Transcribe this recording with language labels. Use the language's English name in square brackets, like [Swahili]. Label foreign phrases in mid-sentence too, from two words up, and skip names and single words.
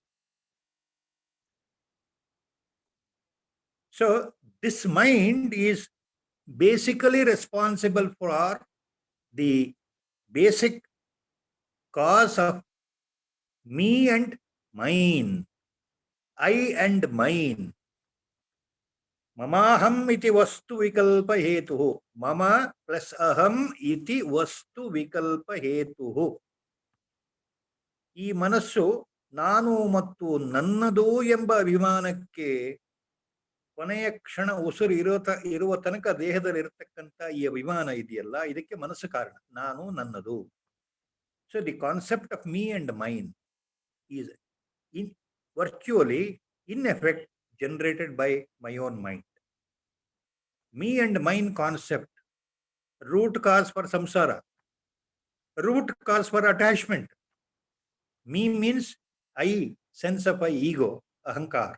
[English] So this mind is basically responsible for the basic cause of me and mine, I and mine. [Sanskrit] ममाहम् इति वस्तु विकल्प हेतुः. मम plus अहम् इति वस्तु विकल्प हेतुः. [Kannada] ಈ ಮನಸ್ಸು ನಾನು ಮತ್ತು ನನ್ನದು ಎಂಬ ಅಭಿಮಾನಕ್ಕೆ ಕೊನೆಯ ಕ್ಷಣ ಉಸಿರು ಇರುವ ತನಕ ದೇಹದಲ್ಲಿ ಇರತಕ್ಕಂಥ ಈ ಅಭಿಮಾನ ಇದೆಯಲ್ಲ, ಇದಕ್ಕೆ ಮನಸ್ಸು ಕಾರಣ. ನಾನು ನನ್ನದು. [English] so the concept of me and mine is virtually in effect generated by my own mind. Me and mine concept, root cause for samsara, root cause for attachment. Me means I, sense of I, ego, ahankar.